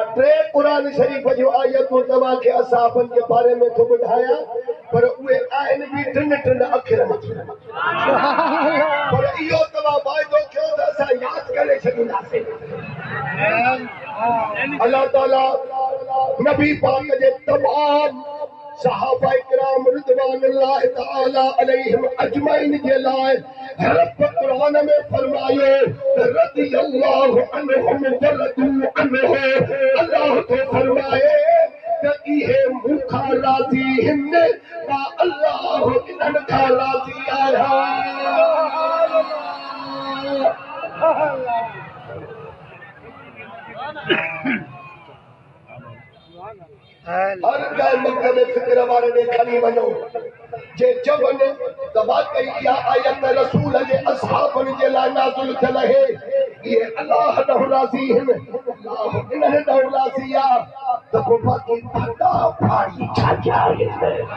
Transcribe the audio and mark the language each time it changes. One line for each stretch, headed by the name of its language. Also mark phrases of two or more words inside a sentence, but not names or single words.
Sindhi: टे कुरान शरीफ़ जो आयतूं तव्हांखे असहाबनि जे बारे में थो ॿुधायां पर उहे आहिनि बि टिन अखर में पर इहो तव्हां वाइदो कयो त असां यादि करे छॾींदासीं अल्लाह ताला नबी पाक जे तमाम सहाबा इकराम
Arabic: رضوان الله تعالى عليهم أجمعين
Sindhi: जे लाइ रब कुरान में फरमायो
Arabic: رضي الله عنهم ورضوا عنه
Sindhi: अल्लाह तो फरमाए त इहे मूंखां राज़ी आहिनि मां अल्लाह इन्हनि खां राज़ी आहियां हर ॻाल्हि मक्के में फिक्र वारे ॾे खणी वञो जे चवनि त वाकई इहा आयत रसूल जे असहाबनि जे लाइ नाज़िल थियल आहे इहे अलाह ॾांहुं राज़ी आहिनि अलाह इन्हनि ॾांहुं राज़ी आहे त पोइ बाक़ी फटा फाड़ी छा आहिनि